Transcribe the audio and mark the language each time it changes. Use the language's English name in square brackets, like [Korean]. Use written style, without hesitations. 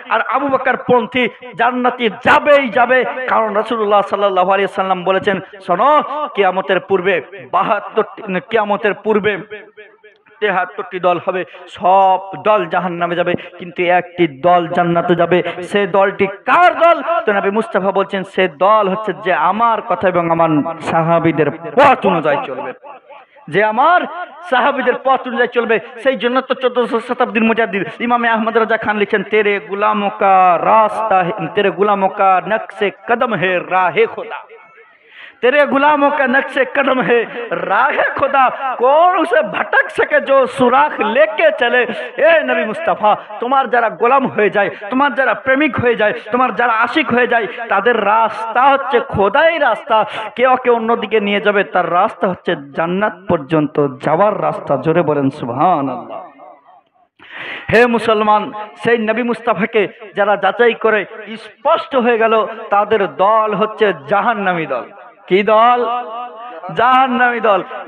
[Bangla] আর আবু বকর পন্থী জান্নাতে যাবেই যাবে, কারণ রাসূলুল্লাহ সাল্লাল্লাহু আলাইহি ওয়াসাল্লাম বলেছেন, শোনো, কিয়ামতের পূর্বে 73টি দল হবে, সব দল জাহান্নামে যাবে, কিন্তু একটি দল জান্নাতে যাবে। সে দলটি কার দল? তো নবী মুস্তাফা বলছেন, সে দল হচ্ছে যে আমার কথা এবং আমার সাহাবীদের পথ অনুযায়ী চলবে, যে আমার সাহাবীদের পথ অনুযায়ী চলবে। সেই জন্য তো 1400 শতাব্দীর মুজাদ্দিদ ইমাম আহমদ রাজা খান লিখেন, [Hindi] তেরে গুলামোं का रास्ता, तेरे गुलामों का नक्शे कदम है राहे खुदा, तेरे गुलामों का नक्शे कदम है राहे खुदा, कौन उसे भटक सके जो सुराख लेके चले। ए नबी मुस्तफा, [Bangla] তোমার যারা গোলাম হয়ে যায়, তোমার যারা প্রেমিক হয়ে যায়, তোমার যারা আশিক হয়ে যায়, তাদের রাস্তা হচ্ছে খোদাই রাস্তা। কেউ অন্যদিকে নিয়ে যাবে, তার রাস্তা হচ্ছে জান্নাত পর্যন্ত যাওয়ার রাস্তা। জোরে বলেন সুবহানাল্লাহ। হে মুসলমান, সেই নবী মুস্তাফাকে যারা যাচাই করে স্পষ্ট হয়ে গেল, তাদের দল হচ্ছে জাহান্নামী দল। কি দল? জাহান্নামী দল।